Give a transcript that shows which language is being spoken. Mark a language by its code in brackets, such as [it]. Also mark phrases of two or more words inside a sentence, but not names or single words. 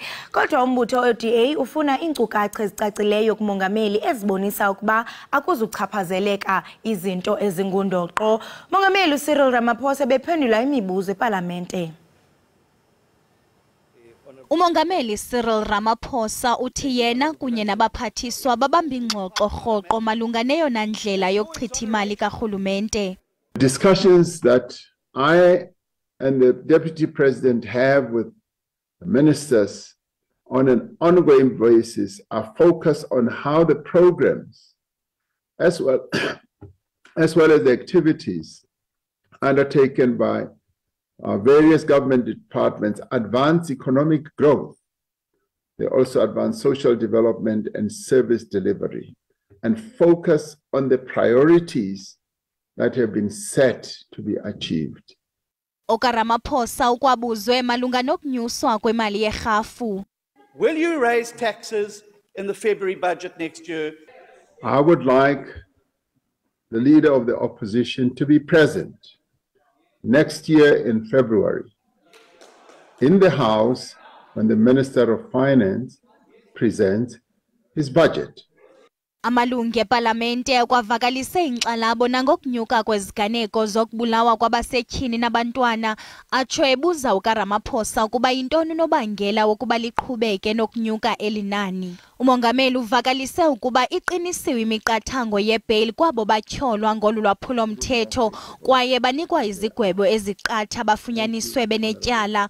[xh] Kodwa umbutho ODA ufuna iinkcukacha ezicacileyo kumongameli ezibonisa ukuba akuzuchaphazeleka izinto ezingundoqo. Mongameli uCyril Ramaphosa bephendula imibuzo eParlamente. Umongameli Cyril Ramaphosa uthi yena kunye nabaphathiswa babamba ingxoxo rhoqo malunga neyona ndlela yokuchitha imali karhulumente. [en] Discussions that I and the Deputy President have with the ministers on an ongoing basis are focused on how the programs as well as the activities undertaken by various government departments advance economic growth. They also advance social development and service delivery and focus on the priorities that have been set to be achieved. [xh] Ramaphosa ukwabuzwe malunga nokunyuswa kwemali yerhafu. [en] Will you raise taxes in the February budget next year? I would like the leader of the opposition to be present next year in February in the House when the Minister of Finance presents his budget. [xh] Amalungu eParlamente kwavakalise inkxalabo nangokunyuka kweziganeko zokubulawa kwabasetyhini nabantwana atsho ebuza uKaramaphosa ukuba yintoni unobangela wokuba liqhubeke nokunyuka elinani. Umongameli uvakalise ukuba iqinisiwe imiqathango yebail kwabo batyholwa ngolu lwaphulomthetho kwaye banikwa izigwebo eziqatha bafunyaniswe benetyala.